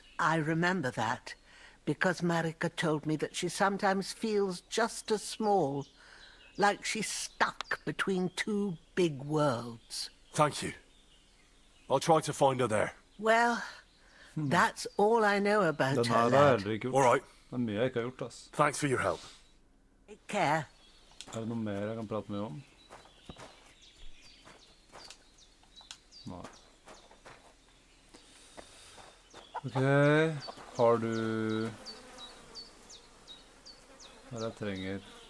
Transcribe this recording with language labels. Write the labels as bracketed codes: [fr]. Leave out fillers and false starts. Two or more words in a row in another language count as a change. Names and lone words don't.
[en] I remember that, because Marika told me that she sometimes feels just as small, like she's stuck between two big worlds. Thank you. I'll try to find her there. Well, that's all I know about [no] Den [en] her, [no] her har jeg [en] lad. [no] heller ikke gjort. [en] All right. [no] Det er mye jeg ikke har gjort, ass. [en] Thanks for your help. Take care. [no] Er det noe mer jeg kan prate med om? Nei. Ok, har du... Hva er det jeg trenger?